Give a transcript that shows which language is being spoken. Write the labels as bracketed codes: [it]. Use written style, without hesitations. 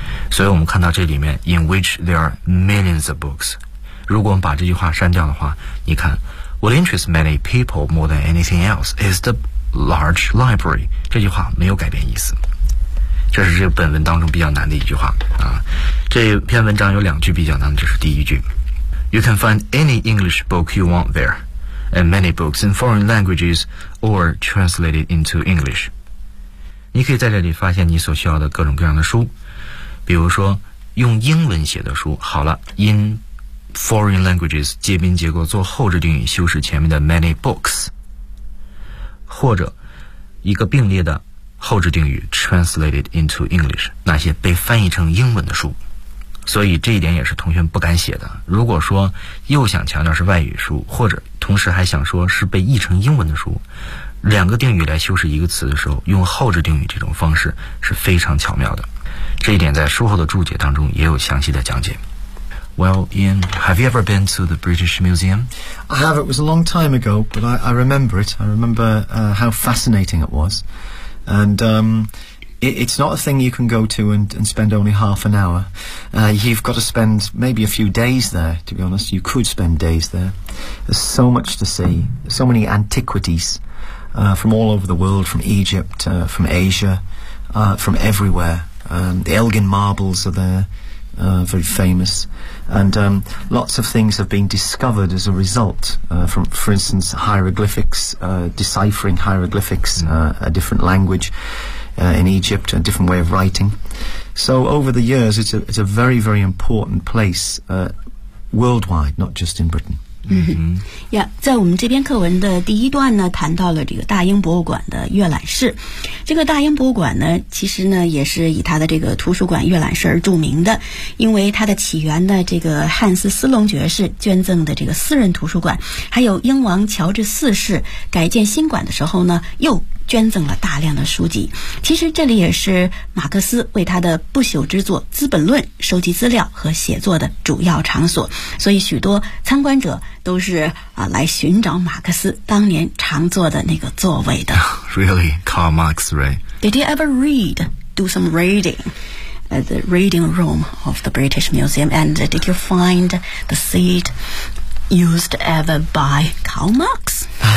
[zh] 所以我们看到这里面 [en] in which there are millions of books， [zh] 如果我们把这句话删掉的话，你看 [en] what interests many people more than anything else is the large library， [zh] 这句话没有改变意思。这是这个本文当中比较难的一句话啊。这篇文章有两句比较难，这是第一句。 [en] You can find any English book you want there, and many books in foreign languages or translated into English. [zh] 你可以在这里发现你所需要的各种各样的书，比如说用英文写的书，好了， [en] in foreign languages [zh] 接宾结构做后置定语修饰前面的 [en] many books， [zh] 或者一个并列的后置定语 [en] translated into English， [zh] 那些被翻译成英文的书。所以这一点也是同学不敢写的。如果说又想强调是外语书，或者同时还想说是被译成英文的书，两个定语来修饰一个词的时候，用后置定语这种方式是非常巧妙的。这一点在书后的注解当中也有详细的讲解。 [en] Well, Ian, have you ever been to the British Museum? I have. It was a long time ago, but I remember it. I remember how fascinating it was. And It's not a thing you can go to and spend only half an hour. You've got to spend maybe a few days there, to be honest. You could spend days there. There's so much to see, so many antiquities, from all over the world, from Egypt, from Asia, from everywhere. The Elgin Marbles are there, very famous. And lots of things have been discovered as a result, from, for instance, hieroglyphics, deciphering hieroglyphics, a different language. In Egypt, a different way of writing. So over the years, it's a very, very important place, worldwide, not just in Britain. Mm-hmm. [zh] Yeah, 在我们这篇课文的第一段呢，谈到了这个大英博物馆的阅览室。这个大英博物馆呢，其实呢，也是以它的这个图书馆阅览室而著名的，因为它的起源呢，这个汉斯·斯隆爵士捐赠的这个私人图书馆，还有英王乔治四世改建新馆的时候呢，又捐赠了大量的书籍。其实这里也是马克思为他的不朽之作《资本论》收集资料和写作的主要场所，所以许多参观者都是来寻找马克思当年常坐的那个座位的。 [en] Really, Karl Marx, right? Did you ever read, do some reading at the reading room of the British Museum, and did you find the seat used ever by Karl Marx?